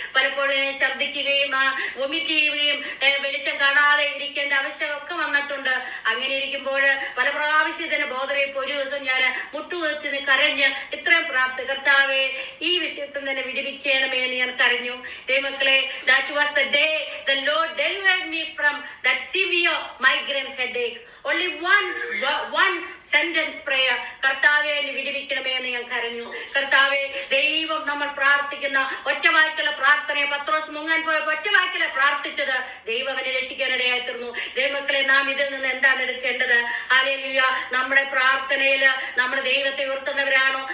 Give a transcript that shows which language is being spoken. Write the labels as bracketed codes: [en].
[ml] പലപ്പോഴും ഛർദ്ദിക്കുകയും വൊമിറ്റ് ചെയ്യുകയും വെളിച്ചം കാണാതെ ഇരിക്കേണ്ട ആവശ്യമൊക്കെ വന്നിട്ടുണ്ട്. അങ്ങനെ ഇരിക്കുമ്പോൾ പല പ്രാവശ്യം ഇതിനെ ബോധറിയപ്പോൾ ഒരു ദിവസം ഞാൻ മുട്ടുകുത്തി കരഞ്ഞ് ഇത്രയും പ്രാർത്ഥന, കർത്താവേ ഈ വിഷയത്തിൽ തന്നെ വിടുവിക്കണമേ എന്ന് ഞാൻ കരഞ്ഞു. ദൈവമക്കളെ, [en] that was the day the Lord delivered me from that severe migraine headache. Only one sentence prayer. [ml] കർത്താവെ എന്നെ വിടുവിക്കണമേ എന്ന് ഞാൻ കരഞ്ഞു. കർത്താവെ, ദൈവം നമ്മൾ പ്രാർത്ഥിക്കുന്ന ഒറ്റ വാക്കുള്ള പ്രാർത്ഥനയെ പത്രോസ് മുങ്ങാൻ പോയപ്പോൾ ഒറ്റ വാക്കിലെ പ്രാർത്ഥിച്ചത് ദൈവം അവനെ രക്ഷിക്കാനിടയായി തീർന്നു. ദൈവമക്കളെ, നാം ഇതിൽ നിന്ന് എന്താണ് എടുക്കേണ്ടത്? ഹല്ലേലൂയ. നമ്മുടെ പ്രാർത്ഥനയിൽ നമ്മൾ ദൈവത്തെ ഉയർത്തുന്നവരാണോ?